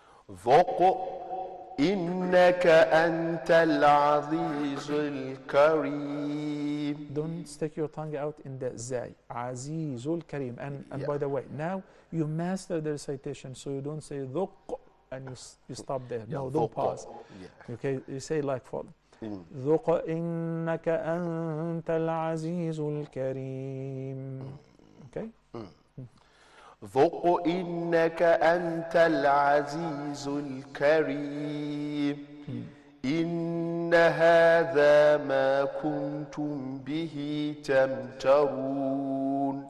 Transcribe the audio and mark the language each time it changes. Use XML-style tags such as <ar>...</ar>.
<ar>ذق إنك أنت العزيز الكريم.</ar> <en>Don't stick your tongue out in the zai.</en> <ar>Azizul kareem.</ar> <en>And by the way, now you master the recitation, so you don't say dhuq and you stop there. No, don't</en> <ar>ذق.</ar> <en>pause. Yeah. Okay, you say like follow.</en> <ar>ذق إنك أنت العزيز الكريم.</ar> <en>Okay?</en> <ar>ذق إنك أنت العزيز الكريم إن هذا ما كنتم به تمترون.</ar>